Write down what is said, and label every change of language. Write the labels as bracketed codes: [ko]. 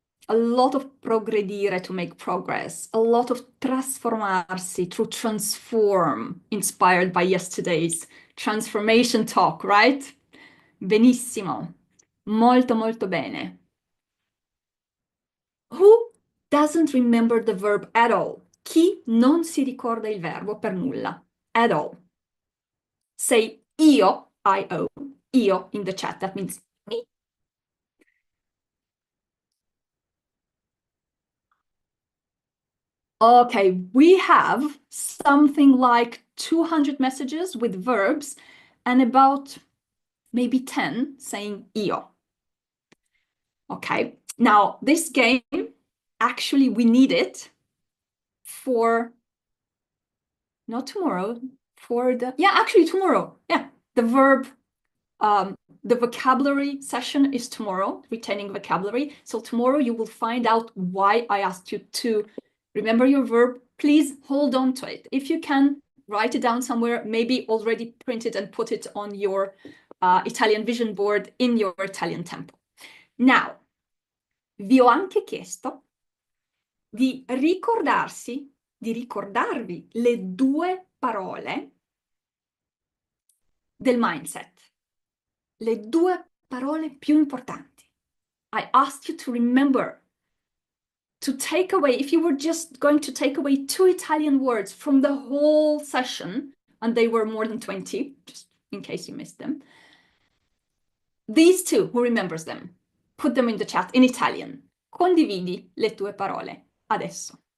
[en] A lot of progredire, to make progress, a lot of trasformarsi, to transform, inspired by yesterday's transformation talk, right? [it] Benissimo, molto bene. [en] Who doesn't remember the verb at all? [it] Chi non si ricorda il verbo per nulla? [en] At all. Say io, I-O, io in the chat, that means me. Okay, we have something like 200 messages with verbs and about maybe 10 saying io. Okay, now this game, actually we need it for, not tomorrow, for actually tomorrow. Yeah, the verb, the vocabulary session is tomorrow, retaining vocabulary. So tomorrow you will find out why I asked you to remember your verb. Please hold on to it. If you can, write it down somewhere, maybe already print it and put it on your Italian vision board in your Italian temple. [it] Now, vi ho anche chiesto di ricordarvi le due parole del mindset, le due parole più importanti. [en] I asked you to remember, to take away, if you were just going to take away 2 Italian words from the whole session, and they were more than 20, just in case you missed them, these 2, who remembers them? Put them in the chat in Italian. [it] Condividi le tue parole adesso.